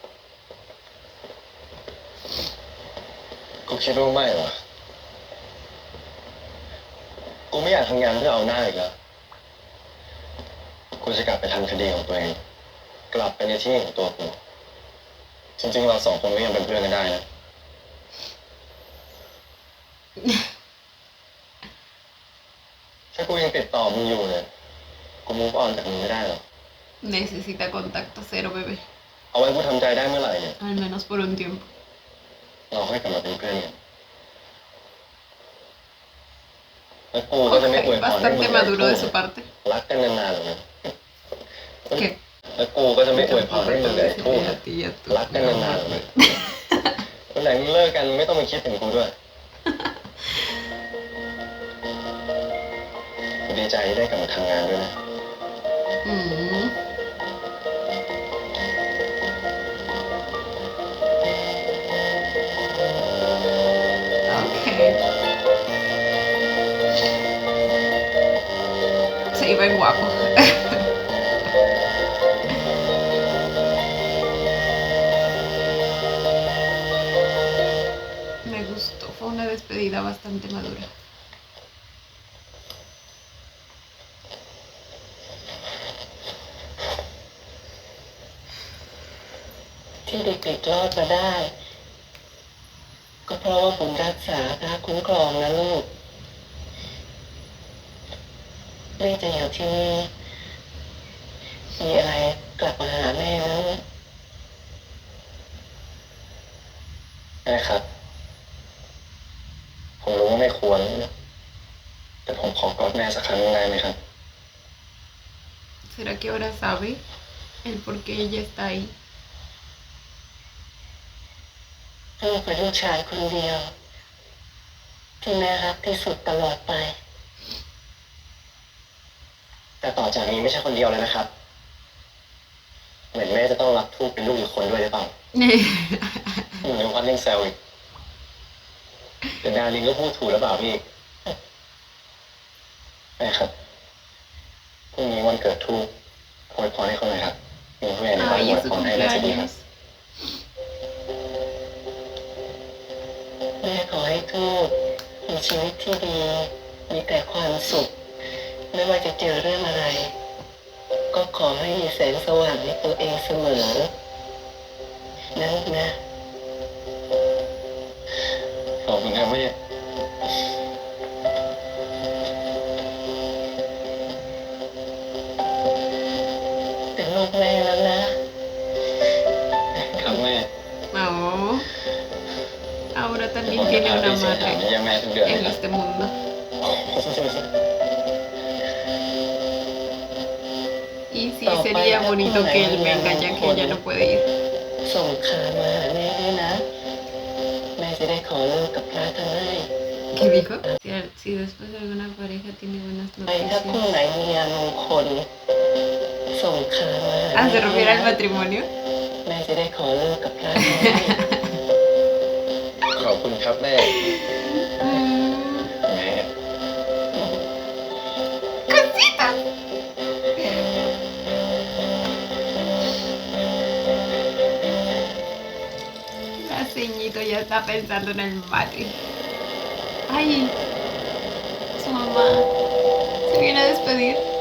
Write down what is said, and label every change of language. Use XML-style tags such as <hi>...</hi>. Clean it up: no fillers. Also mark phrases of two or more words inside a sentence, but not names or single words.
<th>กูคิดว่าไม่หรอกกูไม่อยากทำงานเพื่อเอาหน้าอีกแล้วกูจะกลับไปทำคดีของตัวเองกลับไปในที่ของตัวกูจริงๆเราสองคนก็ยังเป็นเพื่อนกันได้นะ ถ้ากูยังติดต่อมึงอยู่เนี่ยกู</th> <en>move on</en> <th>จากมึงไม่ได้หรอก</th> <es>Necesita contacto cero, bebé.</es> <th>เอาไว้กูทำใจได้เมื่อไหร่เนี่ย</th> <es>Al menos por un tiempo.</es> <th>เราค่อยกลับมาเป็นเพื่อนกันแล้วกูก็จะไม่อวย</th> <es>Ok,</es> <th>พรให้มึ</th> <es>bastante</es> <th>ง</th> <es>maduro de su parte.</es> <th>รักกันนานๆหรอกนะ</th> <es>Que</es> <th>แล้วกูก็จะไม่อวยพรให้มึง</th> <es>te</es> <th>กับไอ้ทู่</th> <es>a ti y a tu</es> <th>รักกันนานๆหรอกนะวันไหนมึงเลิกกันไม่ต้องมาคิดถึงกูด้วยกูดีใจที่ได้กลับมาทำงานด้วยนะ</th> <es>Mm. Ok. Sí, ven guapo. Me gustó, fue una despedida bastante madura.</es> <th>ที่เด็กๆรอดมาได้ ก็เพราะว่าผมรักษาพระคุ้มครองนะลูกแม่จะอยู่ที่นี่มีอะไรกลับมาหาแม่นะ ได้ครับ ผมรู้ว่าไม่ควรนะแต่ผมขอกอดแม่สักครั้งหนึ่งได้ไหมครับ</th> <es>¿Será que ahora sabe el por qué ella está ahí?</es> <th>ลูกเป็นลูกชายคนเดียวที่แม่รักที่สุดตลอดไป แต่ต่อจากนี้ไม่ใช่คนเดียวเลยนะครับ เหมือนแม่จะต้องรับทูตเป็นลูกอีกคนด้วยหรือเปล่าอยู่ในวัดยังแซวอีกแต่ดารินก็พูดถูกหรือเปล่าพี่แม่ครับพรุ่งนี้วันเกิดทูตอวยพรให้เขาหน่อยครับมีผู้ใหญ่ในบ้าน</th> <es>Ay,</es> <th>อวย</th> <es>es su</es> <th>พรให้น่าจะดีครับ</th> <es>cumpleaños.</es> <th>แม่ขอให้ทูตมีชีวิตที่ดี มีแต่ความสุข ไม่ว่าจะเจอเรื่องอะไร ก็ขอให้มีแสงสว่างในตัวเองเสมอนะลูกนะ ขอบคุณครับแม่ เป็นลูกแม่แล้วนะ ครับแม่</th> <es>Oh. Ahora</es> <th>เดี๋ยว</th> <es>también</es> <th>ผมจะ</th> <es>tiene</es> <th>พาไป</th> <es>una</es> <th>เสียถาม</th> <es>madre</es> <th>เยี่ยมแม่ทุกเดือนเลย</th> <es>en</es> <th>นะ</th> <es>este mundo. Y sí, sería bonito que él venga ya que ella no puede ir.</es> <th>ส่งข่าวมาหาแม่ด้วยนะ แม่จะได้ขอเลิกกับพระท่านให้</th> <es>¿Qué dijo? Si después alguna pareja tiene buenas</es> <th>ไปถ้าคู่</th> <es>noticias.</es> <th>ไหนมีงานมงคล ส่งข่าวมาหา</th> <es>Ah, ¿se</es> <th>แม่</th> <es>refiere</es> <th>ด้วย</th> <es>al</es> <th>นะ</th> <es>matrimonio?</es> <th>แม่จะได้ขอเลิกกับพระท่านให้ ขอบคุณครับแม่ Mm. แม่</th> <es>¡Cositas! La ceñito ya está pensando en el matri. ¡Ay! Su mamá se viene a despedir.</es>